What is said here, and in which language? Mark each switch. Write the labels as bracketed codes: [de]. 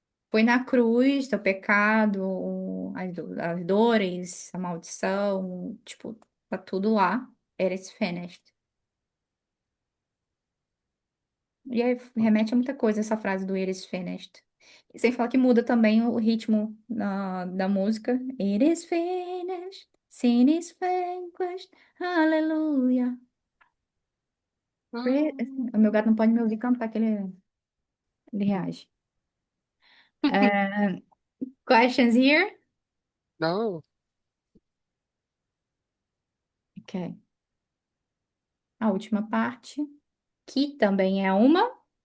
[pt] foi na cruz, teu pecado, as dores, a maldição, tipo, tá tudo lá. [en] It is finished. [pt] E aí remete a muita coisa essa frase do [en] It is finished. [pt] E sem falar que muda também o ritmo da música. [en] It is finished, sin is vanquished, hallelujah. [pt] O meu gato não pode me ouvir cantar, que ele reage. [en] Questions here? [pt] Não, Ok. A última parte, que também é uma.